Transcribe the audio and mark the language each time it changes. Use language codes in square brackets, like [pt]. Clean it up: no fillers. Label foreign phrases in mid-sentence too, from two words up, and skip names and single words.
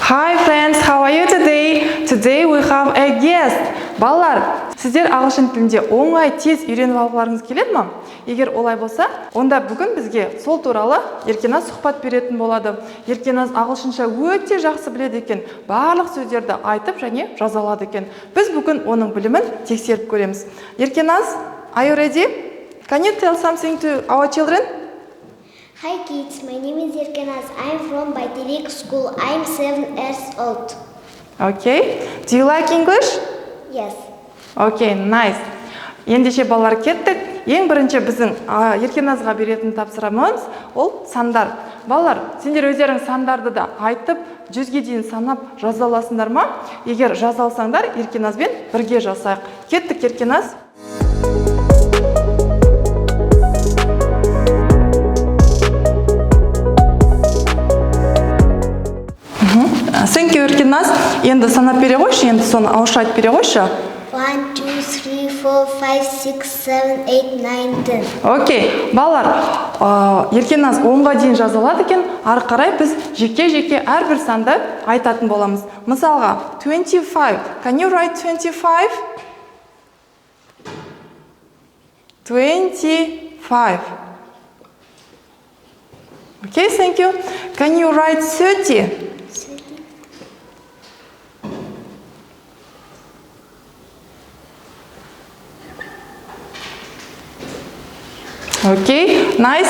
[en] Hi friends, how are you today? Today we have a guest. [kk] Балалар, сіздер ағылшын тілінде оңай тез үйреніп алғыларыңыз келеді ме? Егер олай болса, онда бүгін бізге сол туралы Еркеназ сұхбат беретін болады. Еркеназ ағылшынша өте жақсы біледі екен, барлық сөздерді айтып және жаза алады екен. Біз бүгін оның білімін тексеріп көреміз. [en] Еркеназ, are you ready? Can you tell something to our children? Hi kids, my name is Erkenaz. I am from Bayterik School. I am 7 years old. Okay. Do you like English? Yes. Okay, nice. [kk] Ендеше балалар кеттік. Ең бірінші біздің Еркеназға беретін тапсырамыз ол сандар. Балалар, сендер өздерің сандарды да айтып, 100-ге дейін санап жаза аласыңдар ма? Егер жаза алсаңдар, Еркеназбен бірге жасайық. Кеттік, Еркеназ. [en] Thank you, Еркеназ. [kk] Енді санап бере қойшы, енді соны ауызша айтып бере қойшы. 1, 2, 3, 4, 5, 6, 7, 8, 9, 10. Окей, балалар, Еркеназ 10-ға дейін жаза алады екен, ары қарай біз жеке-жеке әрбір санды айтатын боламыз. Мысалға, 25. [en] Can you write 25? 25. Okay, thank you. Can you write 30? Okay, nice.